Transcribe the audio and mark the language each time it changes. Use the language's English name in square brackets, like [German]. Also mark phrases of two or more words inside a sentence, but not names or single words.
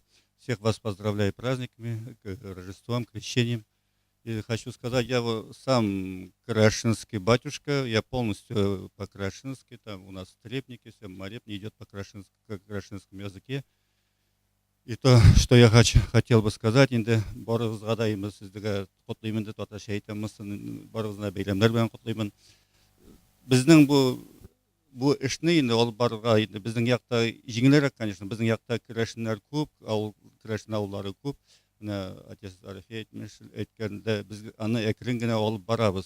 [Russian] Всех вас поздравляю праздниками, Рождеством, Крещением. И хочу сказать, я сам крашинский батюшка, я полностью по-крашински, там у нас трепники, все молебни идет по крашинскому языке. И то, что я хотел бы сказать, [Tatar] инде барыбызга да сиздерге котлыймын деп аташа әйтәмез, барыбызга бәйрәмнәр белән котлыймын. Безнең бу эшне инде алып барырга инде безнең якта җиңелрәк, конечно, безнең якта керәшеннәр күп, керәшен авыллары күп. Менә отец Арафей әйткәндә, без аны әкрен генә алып барабыз.